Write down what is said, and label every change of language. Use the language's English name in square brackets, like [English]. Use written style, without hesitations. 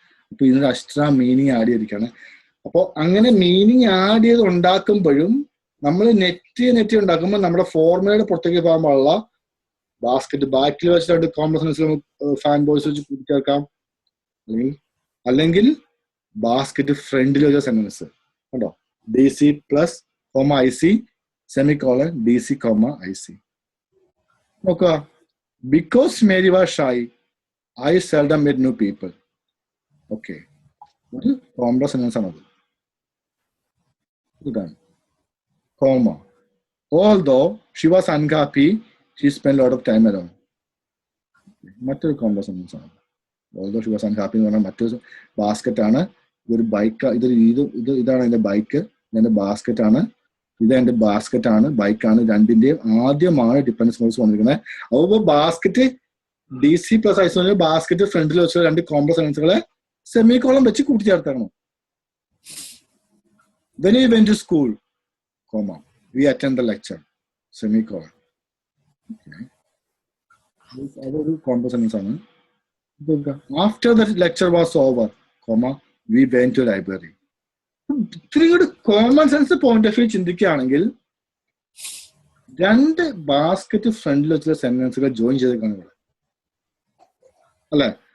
[Malayalam] അപ്പൊ ഇതിനൊരു extra meaning add ചെയ്തിരിക്കുകയാണ്. അപ്പോൾ അങ്ങനെ മീനിങ് ആഡ് ചെയ്ത് ഉണ്ടാക്കുമ്പോഴും നമ്മൾ നെറ്റ് ഉണ്ടാക്കുമ്പോൾ നമ്മുടെ ഫോർമുലയുടെ പുറത്തേക്ക് പോകാൻ പാടുള്ള ബാസ്കറ്റ് ബാക്കിൽ വെച്ചിട്ട് കോംപ്ലക്സ് ഫാൻ ബോയ്സ് വെച്ച് കൂട്ടിച്ചേർക്കാം. അല്ലെങ്കിൽ ബാസ്കറ്റ് ഫ്രണ്ടിൽ വെച്ച സെന്റൻസ് കണ്ടോ, D C plus comma I C semicolon D C comma I C. നോക്കുക. [English] Because Mary was shy I seldom met new people. Okay. [Malayalam] ഒരു കോംപ്ലക്സ് സെന്റൻസ് ആണത്. ഇതാണ് [English] comma. Although she was unhappy, she spent a lot of time alone. [Malayalam] മറ്റൊരു complex sentence ആണ്. [English] Although she was unhappy [Malayalam] എന്ന് പറഞ്ഞാൽ മറ്റൊരു basket ആണ്. ഇതൊരു ബൈക്ക്, ഇതാണ് എന്റെ ബൈക്ക്, എന്റെ ബാസ്കറ്റ് ആണ്. ഇത് എന്റെ ബാസ്കറ്റ് ആണ്, ബൈക്കാണ്. രണ്ടിന്റെയും ആദ്യമാണ് ഡിപ്പെൻഡൻസ് മോഡ്സ് വന്നിരിക്കുന്നത്. അപ്പോൾ ബാസ്കറ്റ് ഡി സി പ്ലസ് ഐസോ ബാസ്കറ്റ് ഫ്രണ്ടിൽ വെച്ച രണ്ട് കോംപ്ലക്സ് സെന്റൻസുകളെ സെമിക്കോളം വെച്ച് കൂട്ടിച്ചേർക്കണം. [English] When we went to school, comma, we attend the lecture, semicolon. Okay. [Malayalam] അതൊരു കോംപ്ലക്സ് സെന്റൻസ് ആണ്. [English] After the lecture was over, comma, we went to library. [Malayalam] ഇത്രയും കൂടി common sense point of view ചിന്തിക്കുകയാണെങ്കിൽ രണ്ട് basket ഫ്രണ്ടിൽ വെച്ചുള്ള സെന്റൻസുകൾ join ചെയ്തേക്കാണ് ഇവിടെ അല്ലെ?